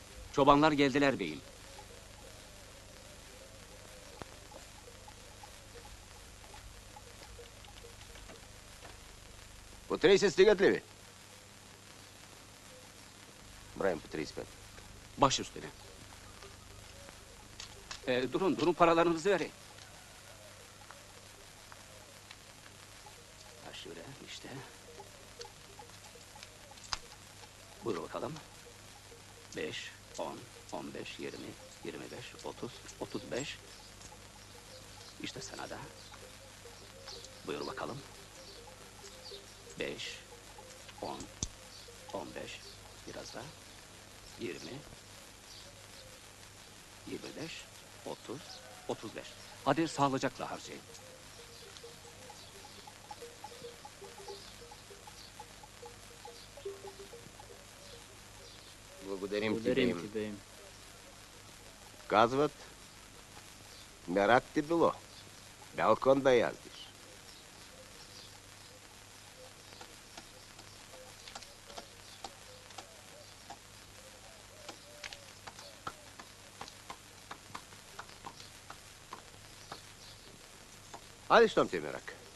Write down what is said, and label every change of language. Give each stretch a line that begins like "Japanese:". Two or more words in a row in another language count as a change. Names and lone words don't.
Turkish: Çobanlar geldiler beyim.
Bulgarian: По 30 стигат ли ви? Браем по 35.
Turkish: Baş üstüne. Durun paralarınızı verin. Ha şöyle işte. Buyur bakalım. 5, 10, 15, 20, 25, 30, 35. İşte sana da. Buyur bakalım. 5, 10, 15, biraz daha. 20, 25, 30, 35. Hadi sağlıcakla harcayın.
Bulgarian: Благодарим ти, Благодарим бейм. ти, бейм. Казват, мерак ти било. Бял кон да яздиш. Айде, щом ти е мерак.